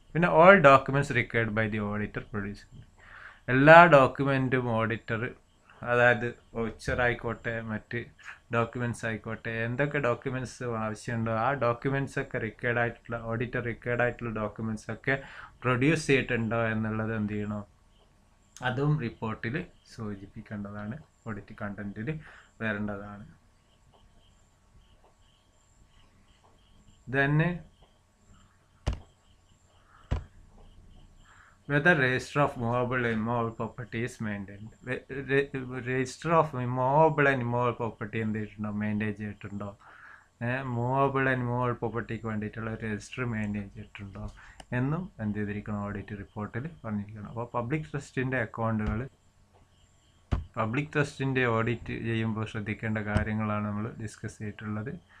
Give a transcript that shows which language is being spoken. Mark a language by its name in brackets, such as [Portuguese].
[Malayalam] പിന്നെ [English] All documents required by the auditor produce. [Malayalam] എല്ലാ ഡോക്യുമെൻറ്റും auditor, അതായത് വൗച്ചർ ആയിക്കോട്ടെ മറ്റ് ഡോക്യുമെൻറ്റ്സ് ആയിക്കോട്ടെ, എന്തൊക്കെ ഡോക്യുമെൻറ്റ്സ് ആവശ്യമുണ്ടോ ആ ഡോക്യുമെൻറ്റ്സ് ഒക്കെ റിക്വയർഡ് ആയിട്ടുള്ള, ഓഡിറ്റർ റിക്വയർഡ് ആയിട്ടുള്ള ഡോക്യുമെൻറ്റ്സ് ഒക്കെ പ്രൊഡ്യൂസ് ചെയ്തിട്ടുണ്ടോ എന്നുള്ളത് എന്ത് ചെയ്യണോ, അതും റിപ്പോർട്ടിൽ സൂചിപ്പിക്കേണ്ടതാണ്, ഓഡിറ്റ് കണ്ടന്റിൽ വരേണ്ടതാണ്. [English] then whether register of movable and immovable property is maintained. Register of movable and immovable property [Malayalam] എന്ത് ചെയ്തിട്ടുണ്ടോ, മെയിൻറ്റെയിൻ ചെയ്തിട്ടുണ്ടോ, മൂവബിൾ ആൻഡ് ഇമ്മൂവബിൾ പ്രോപ്പർട്ടിക്ക് വേണ്ടിയിട്ടുള്ള രജിസ്റ്റർ മെയിൻറ്റെയിൻ ചെയ്തിട്ടുണ്ടോ എന്നും എന്ത് ചെയ്തിരിക്കണം, ഓഡിറ്റ് റിപ്പോർട്ടിൽ പറഞ്ഞിരിക്കണം. അപ്പോൾ പബ്ലിക് ട്രസ്റ്റിൻ്റെ അക്കൗണ്ടുകൾ, പബ്ലിക് ട്രസ്റ്റിൻ്റെ ഓഡിറ്റ് ചെയ്യുമ്പോൾ ശ്രദ്ധിക്കേണ്ട കാര്യങ്ങളാണ് നമ്മൾ ഡിസ്കസ് ചെയ്തിട്ടുള്ളത്.